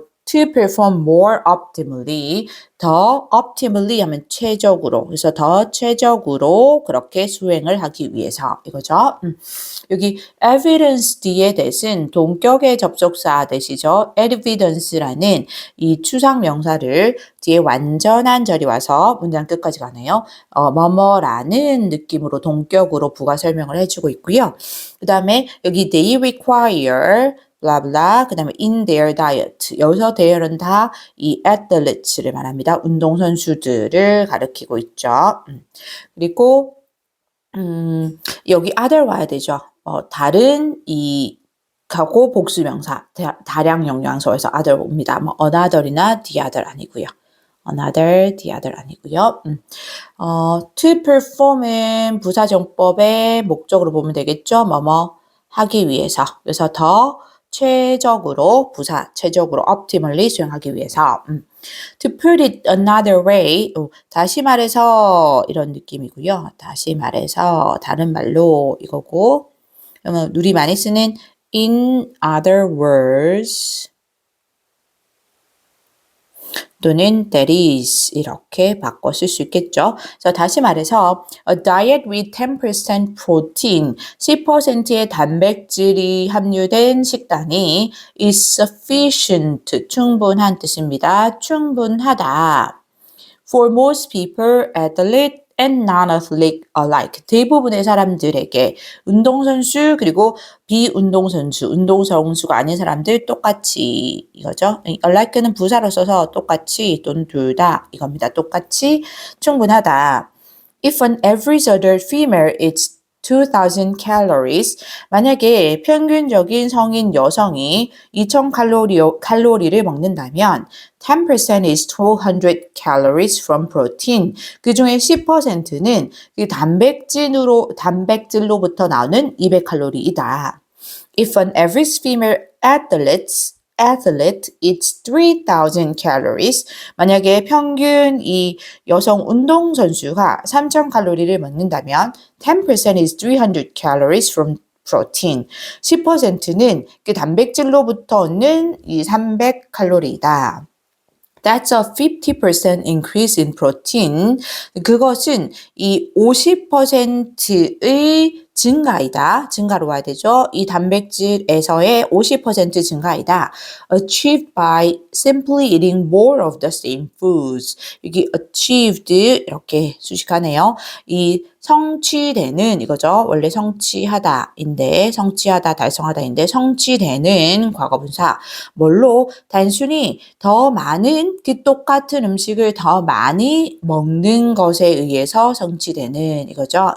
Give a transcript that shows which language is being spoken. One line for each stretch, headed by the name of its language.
English: to perform more optimally.
Korean: 더 optimally 하면 최적으로. 그래서 더 최적으로 그렇게 수행을 하기 위해서 이거죠. 여기 evidence 뒤에 대신 동격의 접속사 대시죠. evidence라는 이 추상 명사를 뒤에 완전한 절이 와서 문장 끝까지 가네요. 뭐뭐라는 느낌으로 동격으로 부가 설명을 해주고 있고요. 그 다음에 여기
English: they require blah blah
Korean: 그 다음에
English: in their diet
Korean: 여기서 their은 다 이 athletes를 말합니다. 운동선수들을 가리키고 있죠. 그리고 여기 other 와야 되죠. 다른 이 가고 복수 명사 다량 영양소에서 other 옵니다. 뭐 another이나 the other 아니고요. another, the other 아니고요. to perform은 부사정법의 목적으로 보면 되겠죠. 뭐뭐 하기 위해서. 그래서 더 최적으로 부사 최적으로 optimally 수행하기 위해서.
English: To put it another way,
Korean: 다시 말해서 이런 느낌이고요. 다시 말해서 다른 말로 이거고 그러면 우리 많이 쓰는
English: in other words
Korean: 또는
English: that is
Korean: 이렇게 바꿔 쓸 수 있겠죠. 그래서 다시 말해서
English: a diet with 10% protein
Korean: 10%의 단백질이 함유된 식단이
English: is sufficient
Korean: 충분한 뜻입니다. 충분하다.
English: For most people, athlete and non-athlete alike.
Korean: 대부분의 사람들에게 운동선수 그리고 비운동선수, 운동선수가 아닌 사람들 똑같이 이거죠. alike는 부사로 써서 똑같이 또는 둘 다 이겁니다. 똑같이 충분하다.
English: If an average adult female eats 2000 calories,
Korean: 만약에 평균적인 성인 여성이 2000 칼로리를 먹는다면
English: 10% is 200 calories from protein.
Korean: 그 중에 10%는 그 단백질로부터 나오는 200칼로리이다.
English: If an average female athlete eats 3000 calories.
Korean: 만약에 평균 이 여성 운동선수가 3000 칼로리를 먹는다면
English: 10% is 300 calories from protein.
Korean: 10%는 그 단백질로부터 얻는 이 300칼로리이다.
English: That's a 50% increase in protein.
Korean: 그것은 이 50%의 증가이다. 증가로 와야 되죠. 이 단백질에서의 50% 증가이다.
English: Achieved by simply eating more of the same foods.
Korean: 여기 achieved 이렇게 수식하네요. 이 성취되는 이거죠. 원래 성취하다인데 성취하다 달성하다인데 성취되는 과거분사. 뭘로? 단순히 더 많은 그 똑같은 음식을 더 많이 먹는 것에 의해서 성취되는 이거죠.